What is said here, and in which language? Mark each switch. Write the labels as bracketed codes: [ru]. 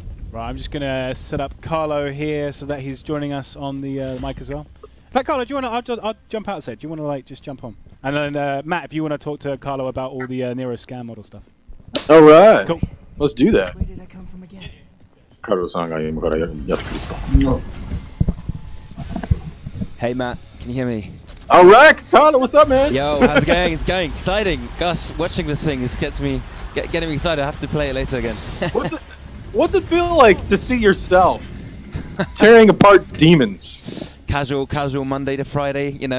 [en] Right, I'm just gonna set up Carlo here so that he's joining us on the mic as well. In fact, Carlo, do you want to? I'll jump out a sec. Do you want to just jump on? And then Matt, if you want to talk to Carlo about all the Nero scan model stuff. All right. Cool. Let's do that. Where did I come from again? [ja] カルロさんが今からやってくれてた。 [en] Hey Matt, can you hear me? All right, Carlo, what's up, man? Yo, how's it going? It's going exciting. Gosh, watching this thing gets me getting me excited. I have to play it later again. What's it feel like to see yourself tearing apart demons? Casual Monday to Friday,